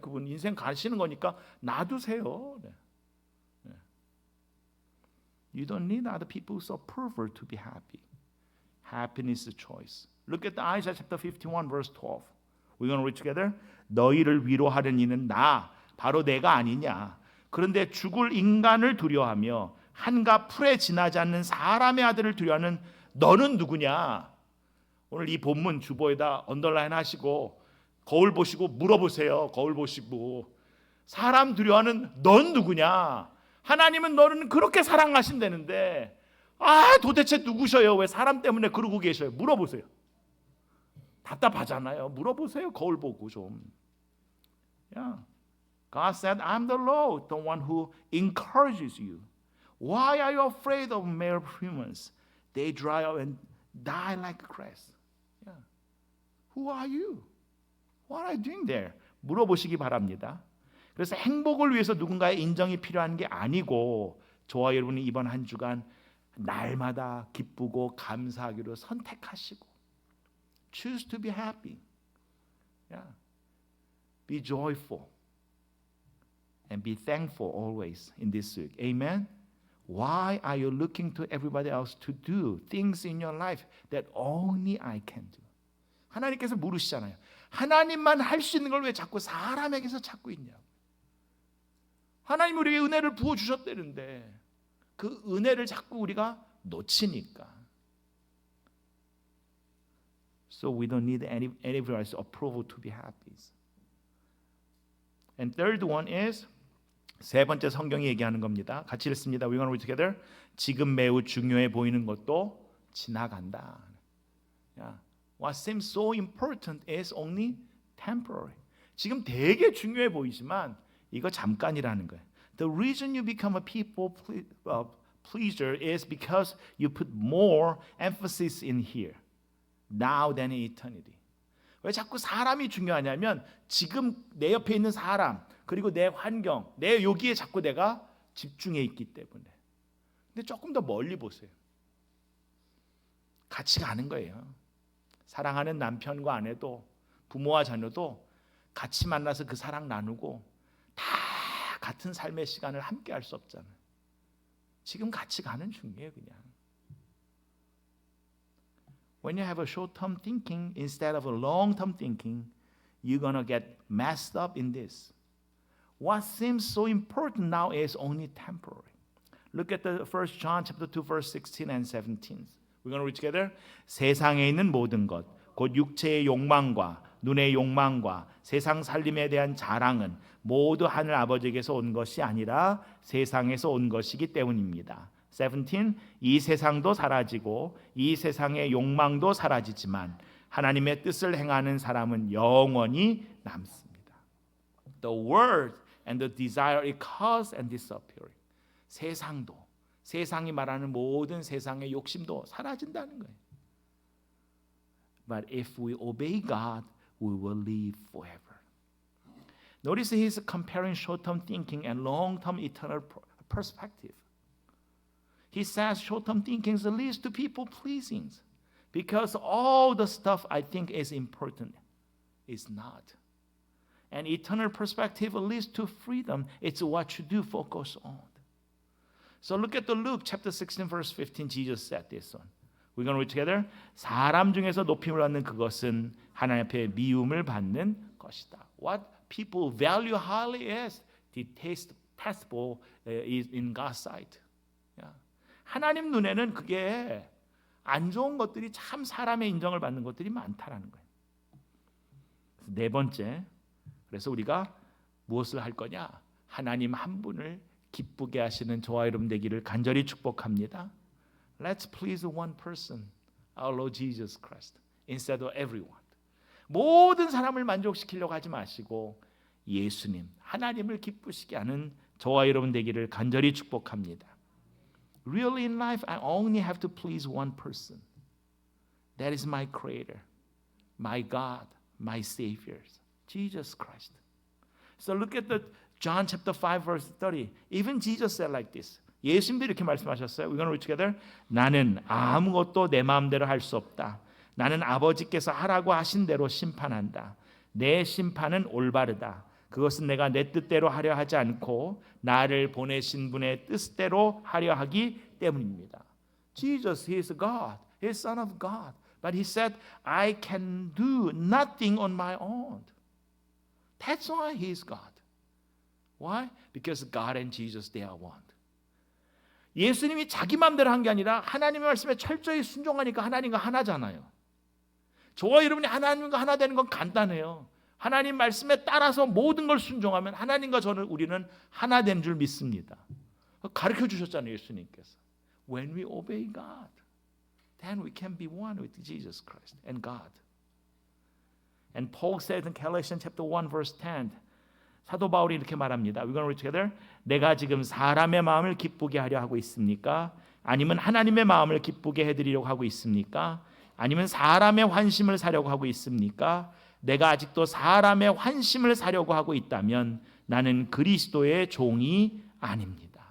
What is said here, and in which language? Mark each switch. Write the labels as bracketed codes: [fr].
[ko] 그분 인생 가시는 거니까 놔두세요. [en] You don't need other people's approval to be happy. Happiness is a choice. Look at Isaiah chapter 51 verse 12. We're going to read together. [ko] 너희를 위로하는 이는 나, 바로 내가 아니냐. 그런데 죽을 인간을 두려워하며 한가 풀에 지나지 않는 사람의 아들을 두려워하는 너는 누구냐? 오늘 이 본문 주보에다 언더라인 하시고 거울 보시고 물어보세요. 거울 보시고 사람 두려워하는 넌 누구냐? 하나님은 너는 그렇게 사랑하신다는데 도대체 누구셔요? 왜 사람 때문에 그러고 계셔요? 물어보세요. 답답하잖아요. 물어보세요. 거울 보고 좀. [en] God said, I'm the Lord, the one who encourages you. Why are you afraid of mere humans? They dry up and die like grass. Who are you? What are you doing there? [ko] 물어보시기 바랍니다. 그래서 행복을 위해서 누군가의 인정이 필요한 게 아니고 저와 여러분이 이번 한 주간 날마다 기쁘고 감사하기로 선택하시고 [en] choose to be happy. Be joyful and be thankful always in this week. Amen. Why are you looking to everybody else to do things in your life that only I can do? [ko] 하나님께서 물으시잖아요. 하나님만 할 수 있는 걸 왜 자꾸 사람에게서 찾고 있냐고. 하나님 우리에게 은혜를 부어주셨다는데 그 은혜를 자꾸 우리가 놓치니까. [en] So we don't need anybody's approval to be happy. And third one is [ko] 세 번째 성경이 얘기하는 겁니다. 같이 읽습니다. [en] We're going to read together. [ko] 지금 매우 중요해 보이는 것도 지나간다. [en] What seems so important is only temporary. [ko] 지금 되게 중요해 보이지만 이거 잠깐이라는 거예요. [en] The reason you become a people pleaser is because you put more emphasis in here, now than in eternity. [ko] 왜 자꾸 사람이 중요하냐면 지금 내 옆에 있는 사람 그리고 내 환경, 내 여기에 자꾸 내가 집중해 있기 때문에. 근데 조금 더 멀리 보세요. 같이 가는 거예요. 사랑하는 남편과 아내도 부모와 자녀도 같이 만나서 그 사랑 나누고 다 같은 삶의 시간을 함께 할 수 없잖아요. 지금 같이 가는 중이에요, 그냥. [en] When you have a short-term thinking instead of a long-term thinking, you're going to get messed up in this. What seems so important now is only temporary. Look at the 1 John chapter 2 verse 16 and 17. We're going to read together. [ko] 세상에 있는 모든 것, 곧 육체의 욕망과 눈의 욕망과 세상 살림에 대한 자랑은 모두 하늘 아버지에게서 온 것이 아니라 세상에서 온 것이기 때문입니다. 17. 이 세상도 사라지고 이 세상의 욕망도 사라지지만 하나님의 뜻을 행하는 사람은 영원히 남습니다. [en] The world and the desire it cause and disappearing. [ko] 세상도 세상이 말하는 모든 세상의 욕심도 사라진다는 거예요. [en] But if we obey God, we will live forever. Notice he's comparing short-term thinking and long-term eternal perspective. He says short-term thinking leads to people pleasing because all the stuff I think is important is not. And eternal perspective leads to freedom. It's what you do focus on. So look at the Luke chapter 16 verse 15. Jesus said this one. We're going to read together. [ko] 사람 중에서 높임을 얻는 그것은 하나님 앞에 미움을 받는 것이다. [en] What people value highly is detestable in God's sight. [ko] 하나님 눈에는 그게 안 좋은 것들이 참 사람의 인정을 받는 것들이 많다라는 거예요. 네 번째, 그래서 우리가 무엇을 할 거냐? 하나님 한 분을 기쁘게 하시는 저와 여러분 되기를 간절히 축복합니다. [en] Let's please one person, our Lord Jesus Christ, instead of everyone. [ko] 모든 사람을 만족시키려고 하지 마시고 예수님, 하나님을 기쁘시게 하는 저와 여러분 되기를 간절히 축복합니다. [en] Really in life, I only have to please one person. That is my Creator, my God, my Savior, Jesus Christ. So look at the John chapter 5 verse 30. Even Jesus said like this. [ko] 예수님도 이렇게 말씀하셨어요. [en] We're going to read together. [ko] 나는 아무것도 내 마음대로 할 수 없다. 나는 아버지께서 하라고 하신 대로 심판한다. 내 심판은 올바르다. 그것은 내가 내 뜻대로 하려 하지 않고 나를 보내신 분의 뜻대로 하려 하기 때문입니다. [en] Jesus, He is God. He is Son of God. But He said, I can do nothing on my own. That's why He is God. Why? Because God and Jesus, they are one. [ko] 예수님이 자기 마음대로 한 게 아니라 하나님의 말씀에 철저히 순종하니까 하나님과 하나잖아요. 저와 여러분이 하나님과 하나 되는 건 간단해요. 하나님 말씀에 따라서 모든 걸 순종하면 하나님과 우리는 하나 된 줄 믿습니다. 가르쳐 주셨잖아요, 예수님께서. [en] When we obey God, then we can be one with Jesus Christ and God. And Paul said in Galatians chapter 1 verse 10, [ko] 사도 바울이 이렇게 말합니다. [en] We're going to read together. [ko] 내가 지금 사람의 마음을 기쁘게 하려 하고 있습니까? 아니면 하나님의 마음을 기쁘게 해드리려고 하고 있습니까? 아니면 사람의 환심을 사려고 하고 있습니까? 내가 아직도 사람의 환심을 사려고 하고 있다면 나는 그리스도의 종이 아닙니다.